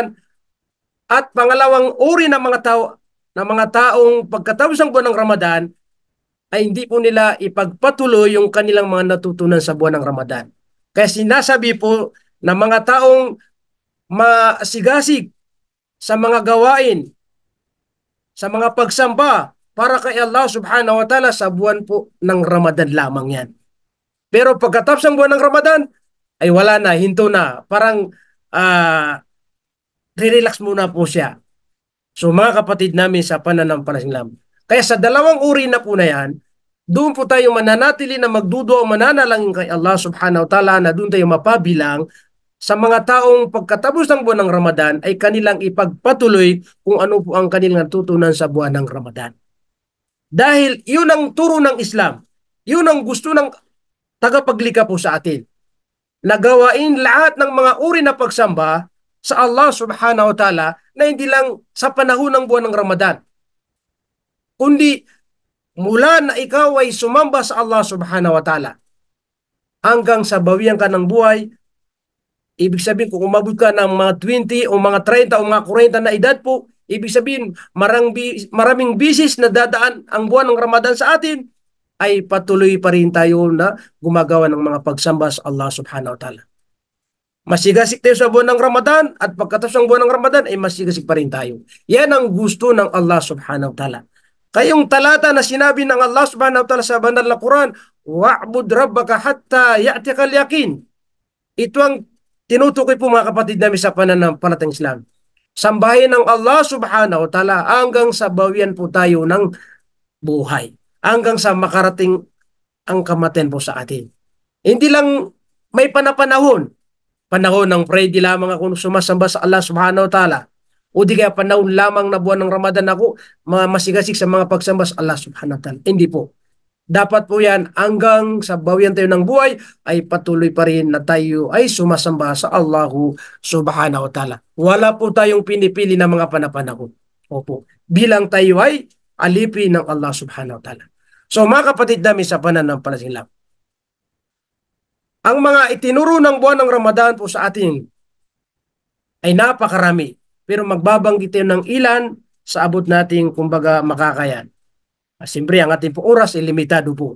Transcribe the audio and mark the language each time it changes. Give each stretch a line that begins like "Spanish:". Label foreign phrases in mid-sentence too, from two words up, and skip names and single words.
Filipino: At pangalawang uri ng mga taong pagkatapos ng buwan ng Ramadan ay hindi po nila ipagpatuloy yung kanilang mga natutunan sa buwan ng Ramadan. Kaya sinasabi po na mga taong masigasig sa mga gawain, sa mga pagsamba para kay Allah
Arabic: سبحانه وتعالى
Filipino: sa buwan po ng Ramadan lamang yan. Pero pagkatapos ng buwan ng Ramadan ay wala na, hinto na. Parang relax muna po siya. So mga kapatid namin sa pananampalatayang Islam. Kaya sa dalawang uri na po na yan, doon po tayo mananatili na magduduwa o mananalangin kay Allah
Arabic: سبحانه وتعالى
Filipino: na doon tayo mapabilang sa mga taong pagkatapos ng buwan ng Ramadan ay kanilang ipagpatuloy kung ano po ang kanilang natutunan sa buwan ng Ramadan. Dahil yun ang turo ng Islam. Yun ang gusto ng tagapaglikha po sa atin. Nagawain lahat ng mga uri na pagsamba sa Allah
Arabic: سبحانه وتعالى
Filipino: na hindi lang sa panahon ng buwan ng Ramadan. Kundi mula na ikaw ay sumamba sa Allah
Arabic: سبحانه وتعالى
Filipino: hanggang sa bawian ka ng buhay. Ibig sabihin kung umabot ka ng mga 20 o mga 30 o mga 40 na edad po, ibig sabihin maraming bisis na dadaan ang buwan ng Ramadan sa atin, ay patuloy pa rin tayo na gumagawa ng mga pagsamba sa Allah
Arabic: سبحانه وتعالى.
Filipino: Masigasig tayo sa buwan ng Ramadan at pagkatapos ng buwan ng Ramadan ay masigasig pa rin tayo. Yan ang gusto ng Allah
Arabic: سبحانه وتعالى.
Filipino: Kayong talata na sinabi ng Allah
Arabic: سبحانه وتعالى
Filipino: sa banal na Quran,
Arabic: واعبد ربك حتى يأتيك اليقين.
Filipino: Ito ang tinutukoy po mga kapatid namin sa pananampalatayang Islam. Sambahin ng Allah
Arabic: سبحانه وتعالى
Filipino: hanggang sa bawian po tayo ng buhay. Hanggang sa makarating ang kamatayan po sa atin. Hindi lang may panahon ng pray di lamang ako sumasamba sa Allah
Arabic: سبحانه وتعالى.
Filipino: O di kaya panahon lamang na buwan ng Ramadan ako masigasig sa mga pagsamba sa Allah
Arabic: سبحانه وتعالى.
Filipino: Hindi po. Dapat po yan hanggang sa bawian tayo ng buhay ay patuloy pa rin na tayo ay sumasamba sa Allah
Arabic: سبحانه وتعالى.
Filipino: Wala po tayong pinipili na mga panahon. Opo. Bilang tayo ay alipin ng Allah
Arabic: سبحانه وتعالى.
Filipino: So mga kapatid namin sa pananampalataya, ang mga itinuro ng buwan ng Ramadan po sa atin ay napakarami. Pero magbabanggit tayo ng ilan sa abot nating kumbaga makakayan. Siyempre, ang ating po oras ay limitado po.